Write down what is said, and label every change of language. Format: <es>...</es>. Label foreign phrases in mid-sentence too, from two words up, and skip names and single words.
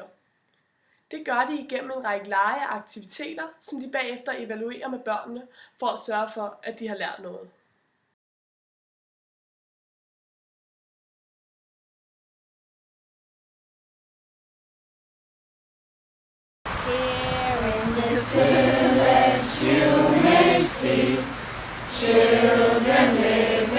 <da>Det gør de igennem en række lege og aktiviteter, som de bagefter evaluerer med børnene for at sørge for, at de har lært noget.</da> <en>Here in this village you may see children live.</en>